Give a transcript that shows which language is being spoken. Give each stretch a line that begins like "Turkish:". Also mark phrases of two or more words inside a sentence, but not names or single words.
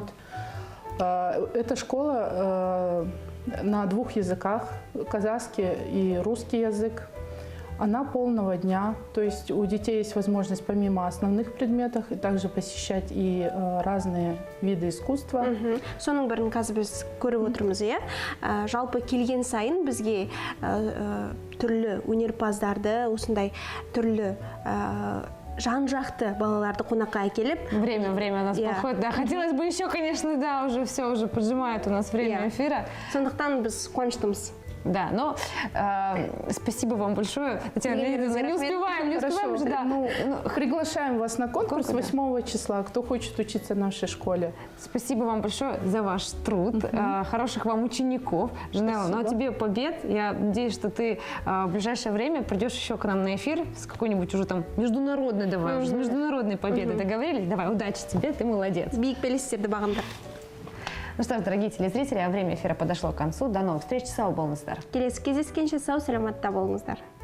Russian: Эта школа на 2 языках, казахский и русский язык. Она полного дня, то есть у детей есть возможность помимо основных предметов и также посещать и разные виды искусства.
Kazakh: Соның бірін қазір біз көріп отырмыз, иә. Жалпы келген сайын бізге түрлі өнерпаздарды, осындай түрлі жан-жақты балаларды қонаққа әкеліп,
Russian: Время у нас Yeah. подходит. Да, хотелось бы еще, конечно, да, уже все, уже поджимает у нас время Yeah. эфира.
Kazakh: сондықтан біз қуаныштымыз.
Russian: Да, но спасибо вам большое. Татьяна Леонидовна, не успеваем уже, да. Ну, приглашаем вас на конкурс Конкурс, да. 8 числа, кто хочет учиться в нашей школе. Спасибо вам большое за ваш труд, хороших вам учеников. Жанелла, ну а тебе побед. Я надеюсь, что ты в ближайшее время придешь еще к нам на эфир с какой-нибудь уже там международной, давай, уже с международной победой. Договорились? Давай, удачи тебе, ты молодец.
Kazakh: Биік белестерді бағындар.
Russian: Ну что ж, дорогие телезрители, время эфира подошло к концу. До новых встреч.
Kazakh: Сау болыңыздар. Келесі кездескенше сау, саламатта болыңыздар.